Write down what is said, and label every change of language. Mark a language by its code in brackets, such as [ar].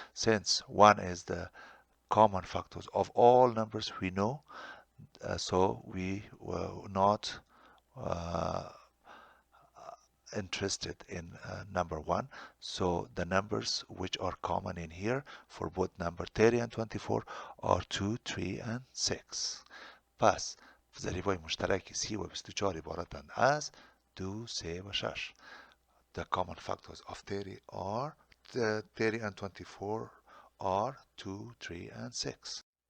[en] Since 1 is the common factors of all numbers we know, so we were not interested in number 1. So the numbers which are common in here for both number 30 and 24 are 2, 3 and 6. [fa] پس ضریبای مشترک 30 و 24 عبارتند از 2 3 و 6. [en] The common factors of 30 are 30 and 24 are 2, 3 and 6.